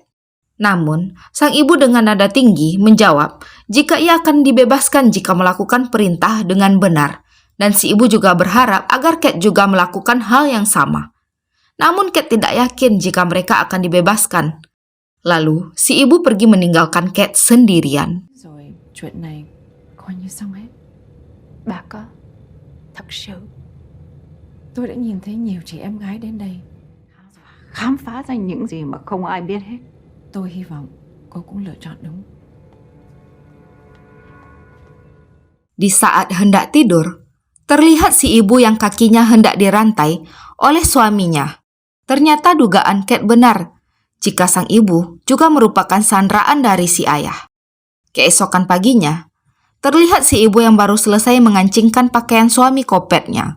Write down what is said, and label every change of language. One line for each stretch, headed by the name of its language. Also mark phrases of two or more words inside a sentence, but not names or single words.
Indonesian: Namun, sang ibu dengan nada tinggi menjawab jika ia akan dibebaskan jika melakukan perintah dengan benar. Dan si ibu juga berharap agar Cat juga melakukan hal yang sama. Namun Cat tidak yakin jika mereka akan dibebaskan. Lalu, si ibu pergi meninggalkan Cat sendirian.
Vietnamese: Rồi, chuyện này coi như xong hết. Bà có thật sự Tôi đã nhìn thấy nhiều chị em gái đến đây khám phá ra những gì mà không ai biết hết. Tôi hy vọng cô cũng lựa chọn đúng.
Indonesian: Di saat hendak tidur, terlihat si ibu yang kakinya hendak dirantai oleh suaminya. Ternyata dugaan Cat benar, jika sang ibu juga merupakan sandraan dari si ayah. Keesokan paginya, terlihat si ibu yang baru selesai mengancingkan pakaian suami Kopetnya.